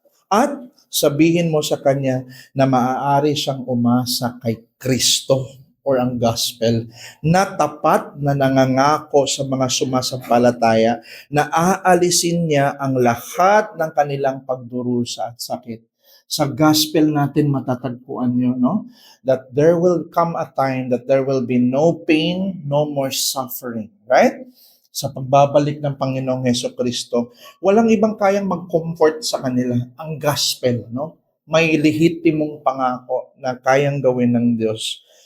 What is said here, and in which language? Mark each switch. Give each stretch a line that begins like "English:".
Filipino: At sabihin mo sa kanya na maaari siyang umasa kay Kristo or ang gospel na tapat na nangangako sa mga sumasampalataya na aalisin niya ang lahat ng kanilang pagdurusa at sakit. Sa gospel natin matatagpuan yun, no?
English: That there will come a time that there will be no pain, no more suffering. Right?
Filipino: Sa pagbabalik ng Panginoong Hesukristo, walang ibang kayang mag-comfort sa kanila. Ang gospel, no? May lehitimong pangako na kayang gawin ng Diyos.